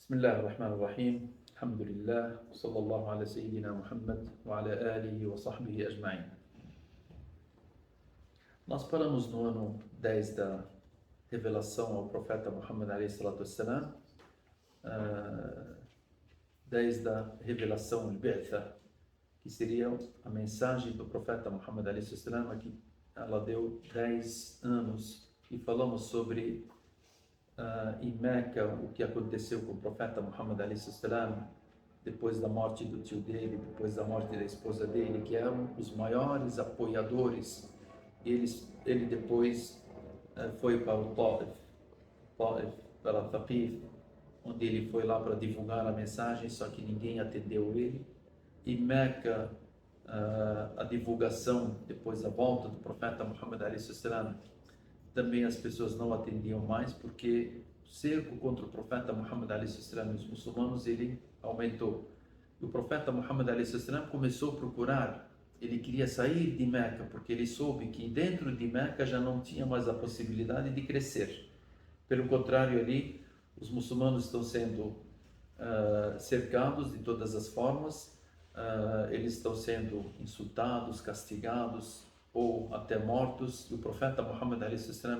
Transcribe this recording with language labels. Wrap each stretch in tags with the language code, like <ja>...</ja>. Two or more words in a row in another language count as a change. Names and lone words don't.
<ar>بسم الله الرحمن الرحيم الحمد لله وصلى الله على سيدنا محمد وعلى آله وصحبه أجمعين.</ar> <pt>Nós paramos no ano 10 da revelação ao profeta Muhammad</pt> <ar>عليه الصلاة والسلام,</ar> <pt>10 da revelação al-Bi'tha, que seria a mensagem do profeta Muhammad</pt> <ar>عليه الصلاة والسلام,</ar> <pt>que ela deu 10 anos, e falamos sobre em Meca o que aconteceu com o profeta Muhammad</pt> <ar>عليه السلام</ar> <pt>depois da morte do tio dele, depois da morte da esposa dele, que eram os maiores apoiadores. Ele depois foi para o Taif, para Thaqif, onde ele foi lá para divulgar a mensagem, só que ninguém atendeu ele. E Meca, a divulgação depois da volta do profeta Muhammad</pt> <ar>عليه السلام,</ar> <pt>também as pessoas não atendiam mais, porque o cerco contra o profeta Muhammad</pt> <ar>عليه السلام</ar> <pt>e os muçulmanos, ele aumentou. E o profeta Muhammad</pt> <ar>عليه السلام</ar> <pt>começou a procurar, ele queria sair de Meca, porque ele soube que dentro de Meca já não tinha mais a possibilidade de crescer. Pelo contrário, ali os muçulmanos estão sendo cercados de todas as formas, eles estão sendo insultados, castigados, ou até mortos, e o profeta Muhammad a.s.</pt>